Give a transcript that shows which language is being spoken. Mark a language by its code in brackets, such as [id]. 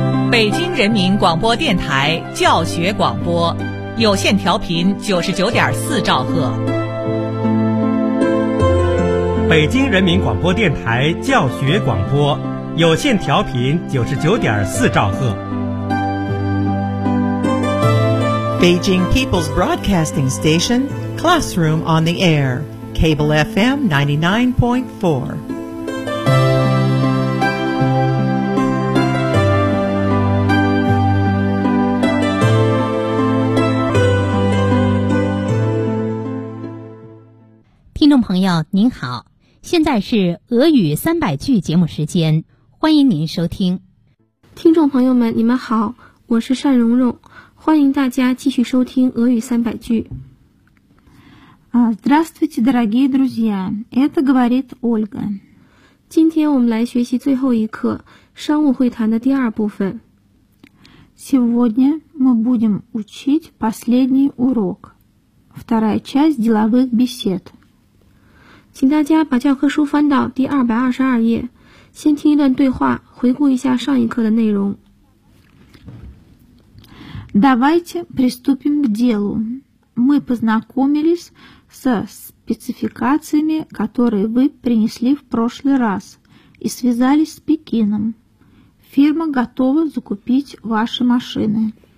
[zh] 北京人民广播电台教学广播，有线调频99.4兆赫。北京人民广播电台教学广播，有线调频99.4兆赫。 [en] Beijing People's Broadcasting Station, Classroom on the Air, Cable FM 99.4. [zh] 朋友您好，现在是俄语300句节目时间，欢迎您收听。听众朋友们你们好，我是单蓉蓉，欢迎大家继续收听俄语300句。 [ru] Здравствуйте, дорогие друзья, это говорит Ольга. [zh] 今天我们来学习最后一课商务会谈的第二部分。 [ru] Сегодня мы будем учить последний урок, вторая часть деловых бесед. [zh] 请大家把教科书翻到第222页，先听一段对话，回顾一下上一课的内容。 [ru] Давайте приступим к делу. Мы познакомились со спецификациями, которые вы принесли в прошлый раз, и связались с Пекином. Фирма готова закупить ваши машины.